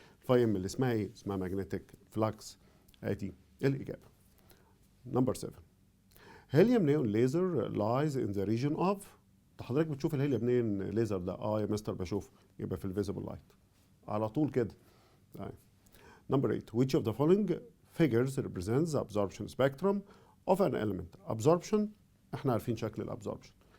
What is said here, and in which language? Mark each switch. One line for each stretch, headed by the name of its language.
Arabic: فاي ام اللي اسمها ايه؟ اسمها ماجنتيك فلكس. ادي الاجابه. نمبر 7.
English: Helium neon laser lies in the region of.
Arabic: حضرتك بتشوف الهيليوم نيون ليزر ده؟ يا مستر بشوفه. يبقى في الفيزيبل لايت على طول كده. طيب. نمبر 8.
English: which of the following figures represents the absorption spectrum of an element.
Arabic: absorption احنا عارفين شكل الابزوربشن.